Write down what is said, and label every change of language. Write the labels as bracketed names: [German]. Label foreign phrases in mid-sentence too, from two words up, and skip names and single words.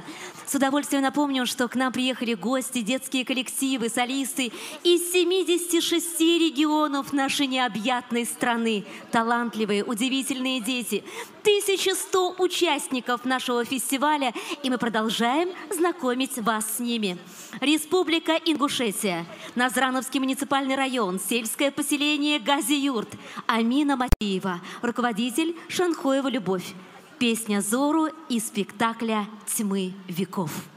[Russian] С удовольствием напомню, что к нам приехали гости, детские коллективы, солисты из 76 регионов нашей необъятной страны. Талантливые, удивительные дети. 1100 участников нашего фестиваля, и мы продолжаем знакомить вас с ними. Республика Ингушетия, Назрановский муниципальный район, сельское поселение Гази-Юрт, Амина Матеева, руководитель Шанхоева Любовь. Песня Зору из спектакля «Тьмы веков».